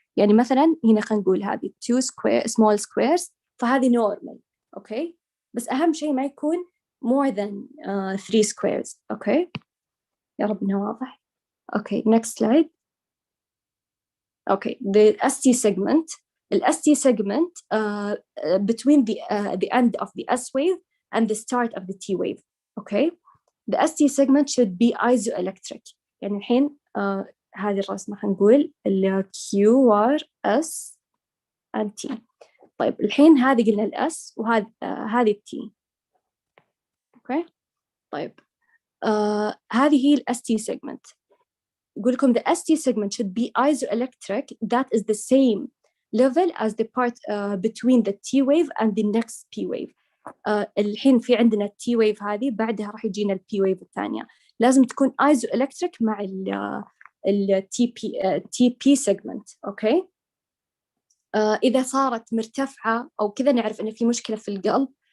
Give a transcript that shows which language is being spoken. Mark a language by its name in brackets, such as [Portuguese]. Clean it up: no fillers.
[Arabic] يعني مثلا هنا خلينا نقول هذه 2 small squares فهذه normal. أوكي، بس أهم شيء ما يكون [English] more than 3 squares. [Arabic] أوكي، يا رب إنه واضح. أوكي، [English] next slide. Okay, the ST segment. The ST segment between the end of the S wave and the start of the T wave. Okay, the ST segment should be isoelectric. [Arabic] يعني الحين هذه الرسمة هنقول ال [English] QRS and T. [Arabic] طيب الحين هذه قلنا ال S وهذه ال T. أوكي، طيب هذه هي ال ST segment. يقول لكم [English] the ST segment should be isoelectric. That is the same level as the part between the T wave and the next P wave. [Arabic] الحين في عندنا ال T wave هذه بعدها راح يجينا ال P wave الثانية. لازم تكون isoelectric مع ال TP segment. أوكي، إذا صارت مرتفعة أو كذا نعرف إن في مشكلة في القلب.